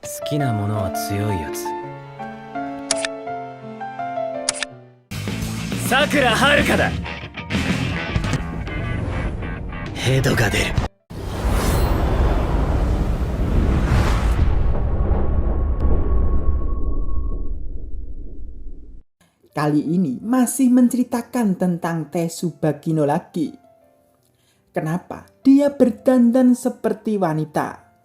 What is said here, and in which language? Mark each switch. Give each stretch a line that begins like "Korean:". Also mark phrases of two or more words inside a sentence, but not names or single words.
Japanese: きなものは強いやつ。さくらはるかだ。ヘドが出る。
Indonesian: Kali ini masih menceritakan tentang Tsubakino lagi. Kenapa dia berdandan seperti wanita?